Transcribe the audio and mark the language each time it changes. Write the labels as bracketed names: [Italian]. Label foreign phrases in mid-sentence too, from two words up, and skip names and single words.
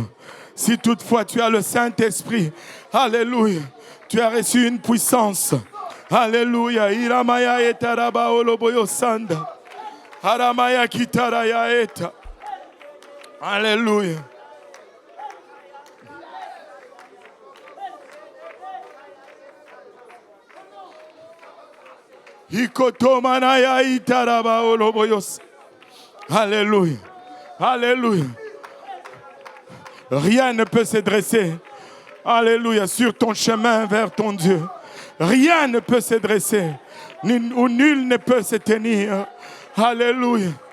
[French] Si toutefois tu as le Saint-Esprit, alléluia, tu as reçu une puissance. Alléluia. Iramaya etaraba oloboyo sanda. Aramaya kitaraya eta. Alléluia. Ikotomanaya itaraba oloboyo. Alléluia. Alléluia. Rien ne peut se dresser. Alléluia. Sur ton chemin vers ton Dieu. Rien ne peut se dresser. Ou nul ne peut se tenir. Alléluia.